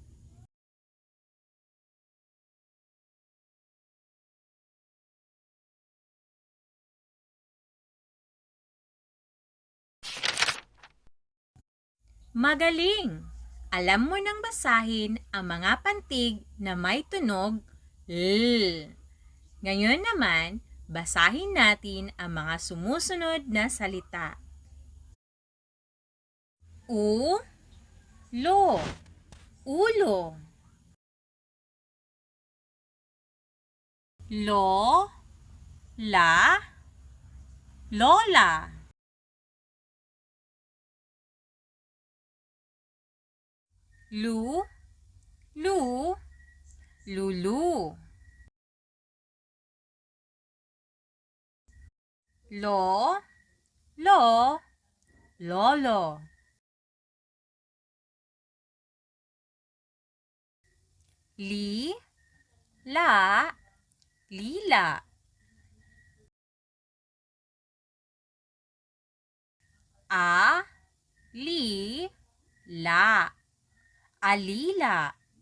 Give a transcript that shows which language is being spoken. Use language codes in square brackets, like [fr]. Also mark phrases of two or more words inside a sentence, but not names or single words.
[tl] Magaling! Alam mo nang basahin ang mga pantig na may tunog L. Ngayon naman, basahin natin ang mga sumusunod na salita. U, lo, ulo. Lo, la, lola. Lu, lu, lulu. Lo, lo, lolo. Li, la, lila. A, li, la. Alila.